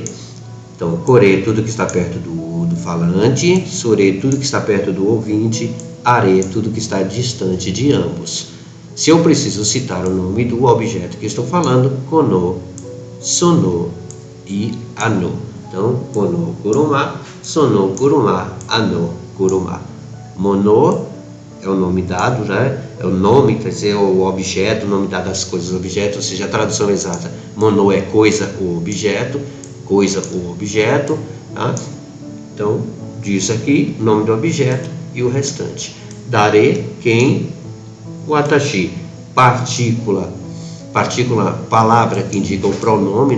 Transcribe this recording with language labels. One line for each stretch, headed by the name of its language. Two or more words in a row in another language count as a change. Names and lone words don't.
Portuguese: Então, kore, tudo que está perto do falante, sore, tudo que está perto do ouvinte, are, tudo que está distante de ambos. Se eu preciso citar o nome do objeto que estou falando, kono, sono e ano. Então,
Japanese: この車、その車、あの車.
Portuguese: Mono é o nome dado, né? É o nome, quer dizer, o objeto, o nome dado às coisas, objeto, ou seja, a tradução exata. Mono é coisa ou objeto, coisa ou objeto, tá? Então, diz aqui o nome do objeto e o restante. Dare, quem, watashi, partícula, palavra que indica o pronome, né?